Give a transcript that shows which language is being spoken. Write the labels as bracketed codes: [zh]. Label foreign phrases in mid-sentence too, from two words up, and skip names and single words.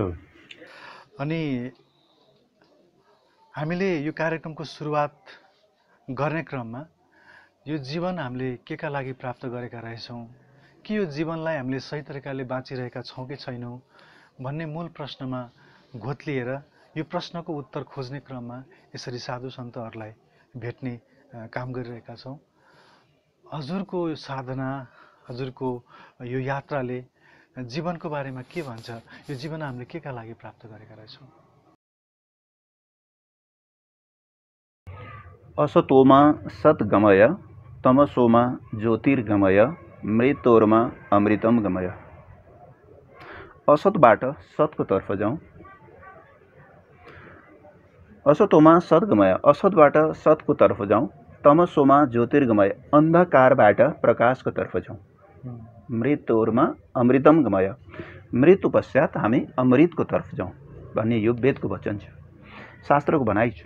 [ne] अनि हामीले यो कार्यक्रमको सुरुवात गर्ने क्रममा यो जीवन हामीले केका लागि प्राप्त गरेका रहेछौँ, कि यो जीवनलाई हामीले सही तरिकाले बाँचिरहेका छौँ कि छैनौँ भन्ने मूल प्रश्नमा घोत्लिएर यो प्रश्नको उत्तर खोज्ने क्रममा यसरी साधु सन्तहरूलाई भेट्ने काम गरिरहेका छौँ। हजुरको साधना, हजुरको यो यात्राले जीवनको बारेमा के भन्छ? यो जीवन हामीले केका लागि प्राप्त गरेका रहेछौँ? [sa] असतोमा सद्गमय तमसोमा ज्योतिर्गमय मृत्योर्मा अमृतम गमय। [ne] असतबाट सतको तर्फ जाउँ। [sa] असतोमा सद्गमय, [ne] असतबाट सतको तर्फ जाउँ। [sa] तमसोमा ज्योतिर्गमय, [ne] अन्धकारबाट प्रकाशको तर्फ जाउँ। [sa] मृत्युमा अमृतम गमय, [ne] मृत्यु पश्चात हामी अमृतको तर्फ जाउँ भन्ने यो वेदको वचन छ, शास्त्रको भनाइ छ।